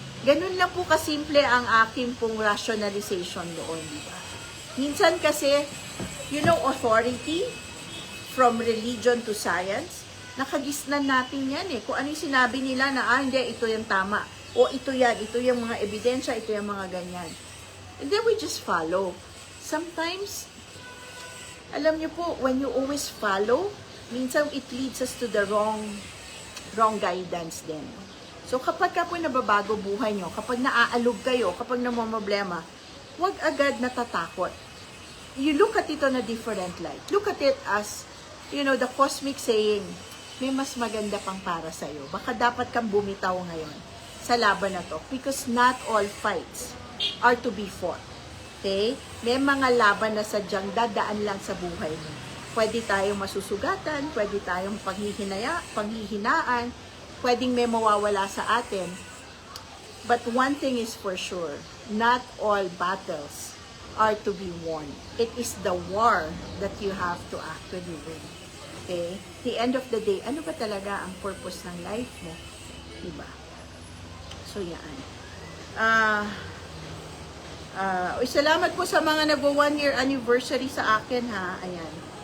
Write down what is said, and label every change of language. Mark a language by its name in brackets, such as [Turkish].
[Filipino] Ganun lang po kasimple ang aking pong rationalization doon, di ba? Minsan kasi, [English] authority from religion to science, [Filipino] nakagisnan natin yan eh. Kung ano yung sinabi nila na, hindi, ito yung tama. O ito yung mga ebidensya, ito yung mga ganyan. [English] And then we just follow. Sometimes, [Filipino] alam niyo po, [English] when you always follow, [Filipino] minsan [English] it leads us to the wrong guidance din. [Filipino] So kapag po nababago buhay nyo, kapag naaalog kayo, kapag namomroblema, huwag agad natatakot. [English] You look at it on a different light. Look at it as, the cosmic saying, [Filipino] may mas maganda pang para sa'yo. Baka dapat kang bumitaw ngayon sa laban na to. [English] Because not all fights are to be fought. Okay? [Filipino] May mga laban na sadyang dadaan lang sa buhay mo. Pwede tayong masusugatan, pwede tayong panghihinaan, pwedeng may mawawala sa atin. [English] But one thing is for sure, not all battles are to be won. It is the war that you have to actually win. Okay? The end of the day, [Filipino] ano ba talaga ang purpose ng life mo? Diba? So, yan. Salamat po sa mga nagwa [English] 1 year anniversary [Filipino] sa akin, ha? Ayan.